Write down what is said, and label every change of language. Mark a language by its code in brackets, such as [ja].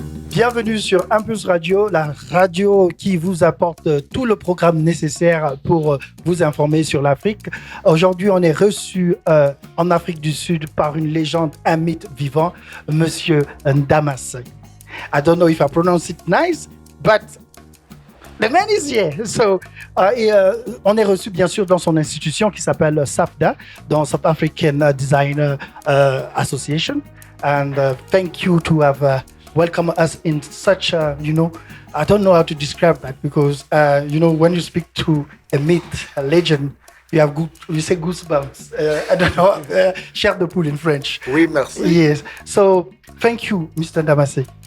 [fr] Bienvenue sur Impulse Radio, la radio qui vous apporte tout le programme nécessaire pour vous informer sur l'Afrique. Aujourd'hui, on est reçu en Afrique du Sud par une légende, un mythe vivant, Monsieur NDEMASE. [en] I don't know if I pronounce it nice, but the man is here. [fr] So, on est reçu bien sûr dans son institution qui s'appelle SAFDA, dans South African Designer Association. [en] And thank you to have welcome us in such a, I don't know how to describe that because, when you speak to a myth, a legend, you say goosebumps. I don't know, [fr] chair de poule [en] in French. [fr] Oui, merci. [en] Yes. So thank you, Mr. NDEMASE.